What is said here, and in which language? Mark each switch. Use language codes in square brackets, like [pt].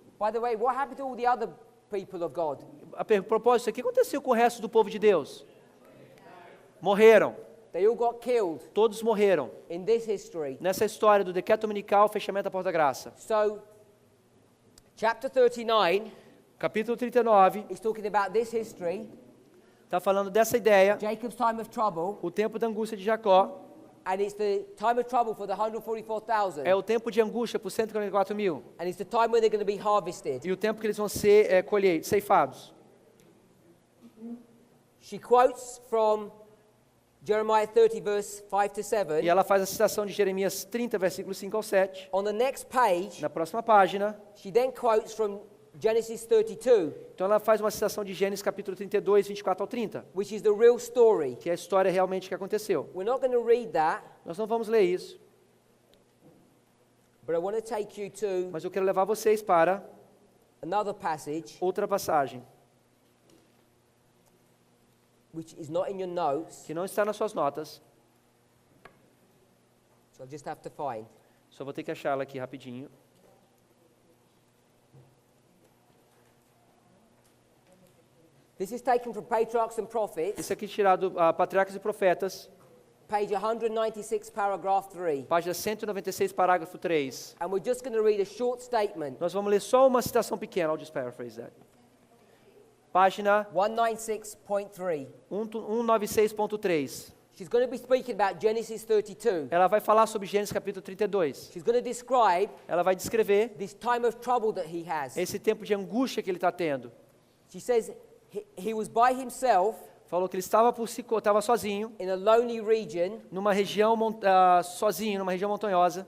[en] By the way, what happened to all the other people of God? [pt] A propósito, o que aconteceu com o resto do povo de Deus? Morreram. [en] They all got killed [pt] Todos morreram. [en] in this history. [pt] Nessa história do decreto dominical, fechamento da porta da graça. [en] So, chapter 39 [pt] Capítulo 39 [en] is talking about this history, [pt] está falando dessa ideia, [en] Jacob's time of trouble, [pt] o tempo da angústia de Jacó. [en] and it's the time of trouble for the 144,000. [pt] É o tempo de angústia para os 144 mil. [en] And it's the time where they're going to be harvested. [pt] E o tempo que eles vão ser colheitos, ceifados. [en] She quotes from Jeremiah 30, verse 5 to 7. [pt] E ela faz a citação de Jeremias 30, versículos 5 ao 7. [en] On the next page, [pt] Na próxima página, [en] she then quotes from Genesis 32, [pt] então ela faz uma citação de Gênesis capítulo 32, 24 ao 30, [en] which is the real story. [pt] que é a história realmente que aconteceu. [en] We're not going to read that, [pt] Nós não vamos ler isso, [en] but I want to take you to [pt] mas eu quero levar vocês para [en] another passage, [pt] outra passagem, [en] which is not in your notes, [pt] que não está nas suas notas, [en] So I just have to find. [pt] Só vou ter que achá-la aqui rapidinho. [en] This is taken from Patriarchs and Prophets, [pt] Esse aqui é tirado Patriarcas e Profetas, [en] page 196, paragraph 3. [pt] página 196, parágrafo 3. [en] And we're just going to read a short statement. [pt] Nós vamos ler só uma citação pequena, [en] I'll just paraphrase that. [pt] Página 196.3. 196.3. [en] She's going to be speaking about Genesis 32. [pt] Ela vai falar sobre Gênesis capítulo 32. [en] She's going to describe [pt] Ela vai descrever [en] this time of trouble that he has. [pt] esse tempo de angústia que ele está tendo. [en] She says he was by himself [pt] Falou que ele estava sozinho, [en] in a lonely region, [pt] numa região sozinho, numa região montanhosa.